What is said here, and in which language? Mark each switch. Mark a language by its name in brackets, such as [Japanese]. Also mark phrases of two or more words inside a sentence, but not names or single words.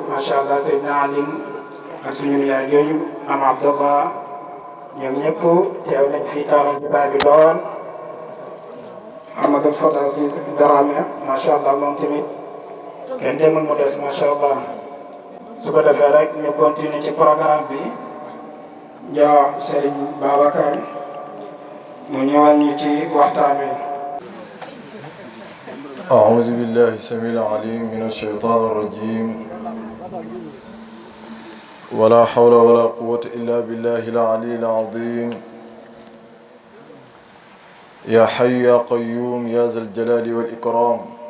[Arabic] ما شاء الله [Wolof] Seydina Alim ak suñu yaay jooju am Abdallah ñoom ñëpp teew nañ fii taaral jotaay bi lool Amadou Fata si Darame [Arabic] ما شاء الله [Wolof] moom tamit kenn demul mu des [Arabic] ما شاء الله [Wolof] su ko defee rek ñu continuer ci programme bi jox Serigne Babacar mu ñëwal ñu ci waxtaan wi. [Arabic] أعوذ بالله السميع العليم من الشيطان الرجيم ولا حول ولا قوة إلا بالله العلي العظيم يا حي يا قيوم يا ذا الجلال والإكرام